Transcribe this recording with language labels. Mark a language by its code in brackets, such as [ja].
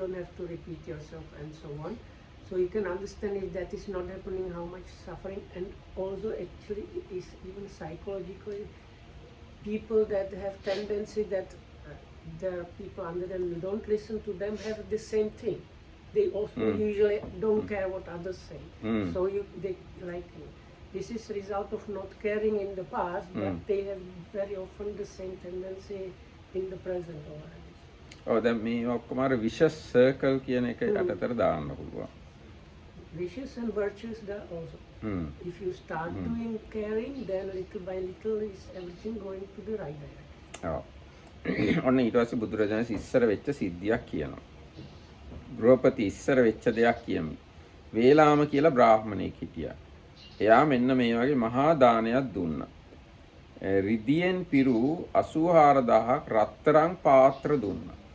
[en] You don't have to repeat yourself and so on. So you can understand if that is not happening, how much suffering, and also actually it is even psychologically people that have tendency that there are people under them who don't listen to them have the same thing. They also usually don't care what others say. So they like this is result of not caring in the past, but they have very often the same tendency in the present already. [si] ඔව් දැන් මේ ඔක්කොම අර [en] vicious circle [si] කියන එක යටතට දාන්න පුළුවන්. [en] Vicious and virtuous there also. If you start doing caring, then little by little is everything going to the right direction. [si] ඔව්. ඔන්න ඊට පස්සේ බුදුරජාණන් ඉස්සර වෙච්ච සිද්ධියක් කියනවා. ගෘහපති ඉස්සර වෙච්ච දෙයක් කියමි. වේලාම කියලා බ්‍රාහ්මණයෙක් හිටියා. එයා මෙන්න මේ වගේ මහා දානයක් දුන්නා. රිදියෙන් පිරු 84000ක් රත්තරන් පාත්‍ර දුන්නා.